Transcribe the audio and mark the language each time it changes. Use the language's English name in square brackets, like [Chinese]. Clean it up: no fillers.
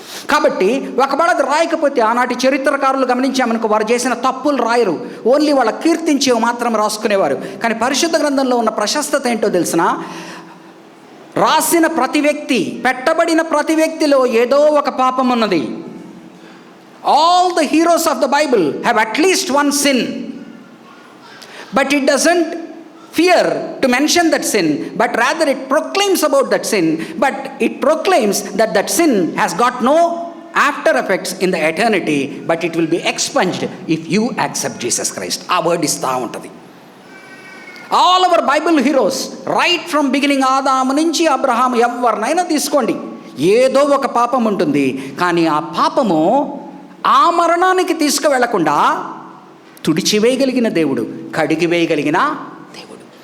[Telugu] కాబట్టి ఒకవేళ అది రాయకపోతే, ఆనాటి చరిత్రకారులు గమనించామనుకో, వారు చేసిన తప్పులు రాయరు, ఓన్లీ వాళ్ళ కీర్తించేవి మాత్రం రాసుకునేవారు. కానీ పరిశుద్ధ గ్రంథంలో ఉన్న ప్రశస్తత ఏంటో తెలిసిన, రాసిన ప్రతి వ్యక్తి, పెట్టబడిన ప్రతి వ్యక్తిలో ఏదో ఒక పాపం ఉన్నది. [English] All the heroes of the Bible have at least one sin, but it doesn't fear to mention that sin, but rather it proclaims about that sin, but it proclaims that that sin has got no after effects in the eternity, but it will be expunged if you accept Jesus Christ. Our word is taa untadi. All our Bible heroes, right from beginning [Telugu] ఆదాము నుంచి అబ్రహాము, ఎవరినైనా తీసుకోండి, ఏదో ఒక పాపం ఉంటుంది. కానీ ఆ పాపము ఆ మరణానికి తీసుకువెళ్లకుండా తుడిచివేయగలిగిన దేవుడు, కడిగివేయగలిగిన దేవుడు.